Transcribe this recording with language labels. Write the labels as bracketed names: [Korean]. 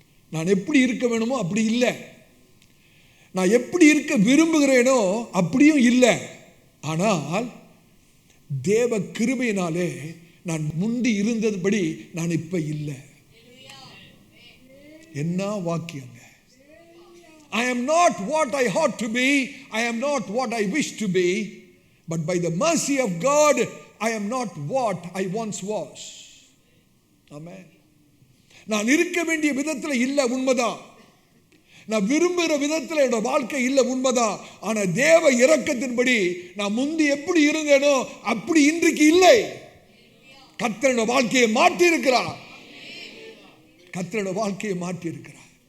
[Tamil] நான் எப்படி இருக்க வேணுமோ அப்படி இல்லை. நான் எப்படி இருக்க விரும்புகிறேனோ அப்படியும் இல்லை. ஆனால் தேவ கிருபையினாலே நான் முந்தி இருந்ததுபடி நான் இப்ப இல்லை. என்ன வாக்கியங்க! [English] I am not what I ought to be. I am not what I wish to be. But by the mercy of God, I am not what I once was. Amen. [Tamil] நான் இருக்க வேண்டிய விதத்தில் இல்லை, உண்மைதான். நான் விரும்புகிற விதத்தில் என்னோட வாழ்க்கை இல்லை, உண்மைதான். ஆனால் தேவ இரக்கத்தின்படி நான் முந்தி எப்படி இருந்தேனோ அப்படி இன்றைக்கு இல்லை. கர்த்தரோட வாழ்க்கையை மாற்றி இருக்கிறார். கர்த்தரோட வாழ்க்கையை மாற்றி இருக்கிறார்.